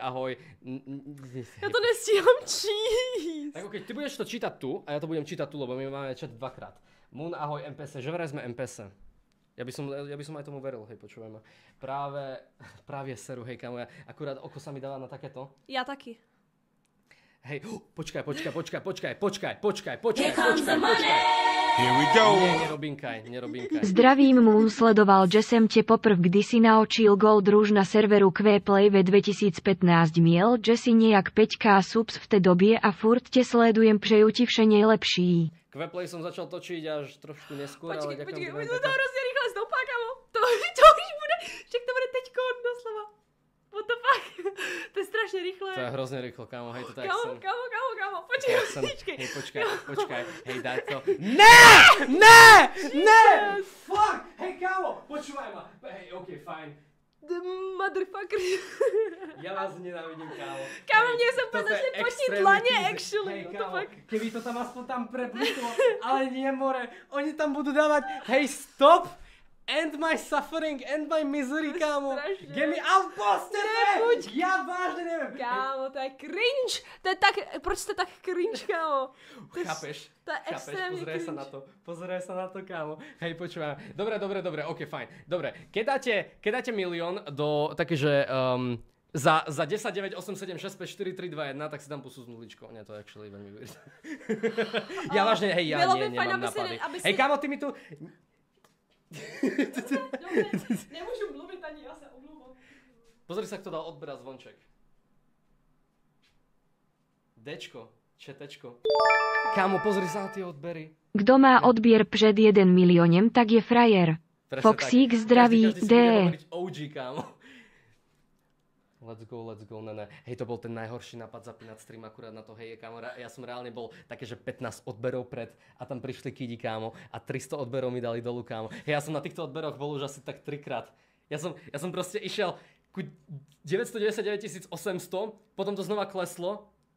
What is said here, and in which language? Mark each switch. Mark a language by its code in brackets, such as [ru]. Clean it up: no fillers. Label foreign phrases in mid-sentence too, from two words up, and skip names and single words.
[sk] Ja to nestíham číst. Tak okej, ty budeš to čítať tu a ja to budem čítať tu, lebo my máme chat dvakrát. Moon, ahoj, MPC, že vraj sme MPC. Ja by som aj tomu veril, hej, počúvaj ma. Práve seru, hej, kamo, akurát oko sa mi dáva na takéto. Ja taky. Hej, počkaj. [en] Here we go. [sk] Nerobinkaj. [cs] Zdravím, Moon, sledoval, že jsem tě poprv kdysi naučil Gold Rouge na serveru Qplay ve 2015. Měl že si nějak 5k subs v té době a furt tě sledujem, přeju ti vše nejlepší. [sk] Qplay som začal točiť až trošku neskôr, ale ďakujem. [cs] Počkej, to hrozně rychle stoupá, kamo. To už bude, však to bude teďko doslova. [en] What the fuck? [cs] To je strašně rychle. To je hrozně rychlo, kámo, hej, to tak kámo, počkej, hej, daj to. Ne! Fuck, [sk] hej, kámo, počúvaj ma. Hej, okej, fajn. [en] The motherfucker. [sk] Ja vás nenávidím, kámo. Kámo, mne sa úplne začne potiť dlane, actually. Hej, kámo, keby to tam aspoň tam prepustilo, ale nie, more, oni tam budú dávať, hej, stop! [en] End my suffering, end my misery, kámo. Get me out, [sk] postete! Ja vážne neviem. Kámo, to je cringe. [cs] To je tak, proč ste tak cringe, kámo? [sk] Chápeš? To je extrémne cringe. Pozeraj sa na to, kámo. Hej, počúvaj. Dobre, ok, fajn. Dobre, keď dáte milión do také, že za 10, 9, 8, 7, 6, 5, 4, 3, 2, 1, tak si tam pusú z nuličkou. Nie, to je actually veľmi weird. Ja vážne, hej, ja nemám napady. Hej, kámo, ty mi tu... Dobre, nemôžu mluviť ani ja sa omlúvam. Pozri sa, kto dal odber a zvonček. Dčko, četečko. Kámo, pozri sa na tie odbery. [cs] Kdo má odběr před 1 milionem, tak je frajer. [sk] Foxík zdraví, D. OG, kámo. [en] Let's go, [sk] ne. Hej, to bol ten najhorší nápad zapínať stream akurát na to, hej, kámo, ja som reálne bol také, že 15 odberov pred a tam prišli kidi, kámo, a 300 odberov mi dali dolu, kámo. Hej, ja som na týchto odberoch bol už asi tak 3-krát. Ja som proste išiel ku 999 800, potom to znova kleslo.